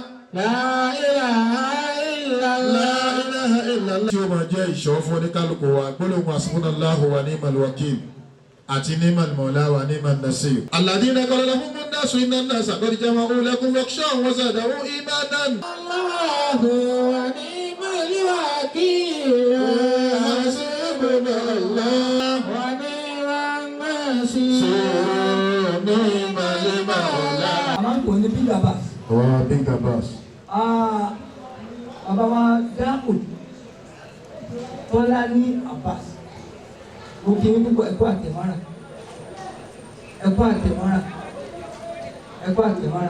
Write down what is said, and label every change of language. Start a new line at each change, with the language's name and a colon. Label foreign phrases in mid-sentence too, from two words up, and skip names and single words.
Arabic: لا إله إلا الله.
Yoruba: Tí ó máa jẹ́ ìṣọ́ fún oníkálukú wa gbólóhùn
Arabic: حسبنا الله ونعم الوكيل
Yoruba: àti
Arabic: نعم المولى ونعم النصير. الذين قال لهم الناس إن الناس قد جمعوا لكم فاخشوهم وزادهم إيمانا. الله ونعم الوكيل. حسبنا الله ونعم النصير. نعم المولى.
Yoruba: Àmọ́ kò ní Big Abass. Wa Big Abass. Bàbá wa dáhùn Tọ́lá ní Abass. Mo kí ní púpọ̀ ẹ̀kọ́ àtẹ̀mọ́ra. Ẹ̀kọ́ àtẹ̀mọ́ra. Ẹ̀kọ́ àtẹ̀mọ́ra.